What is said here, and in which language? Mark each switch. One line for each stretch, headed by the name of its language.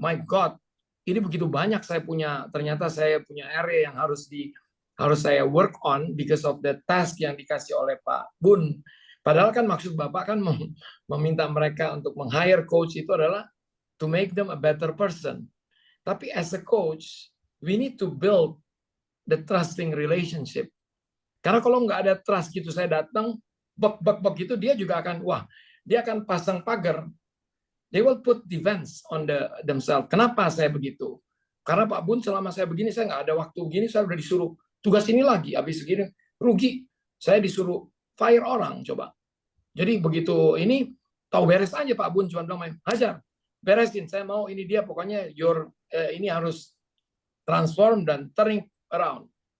English: My God,
Indonesian: ini begitu banyak ternyata saya punya area yang harus saya
English: work on because of the task
Indonesian: yang dikasih oleh Pak Bun. Padahal kan maksud Bapak kan meminta mereka untuk meng-hire coach itu adalah
English: to make them a better person.
Indonesian: Tapi
English: as a coach, we need to build the trusting relationship.
Indonesian: Karena kalau nggak ada trust gitu, saya datang, bak gitu, dia juga akan, dia akan pasang pagar.
English: They will put defense on themselves.
Indonesian: Kenapa saya begitu? Karena Pak Bun selama saya begini, saya nggak ada waktu begini, saya udah disuruh tugas ini lagi, habis segini, rugi. Saya disuruh fire orang, coba. Jadi begitu ini, tahu beres aja Pak Bun, cuma bilang, hajar, beresin, saya mau ini dia, pokoknya ini harus transform dan
English: turning around.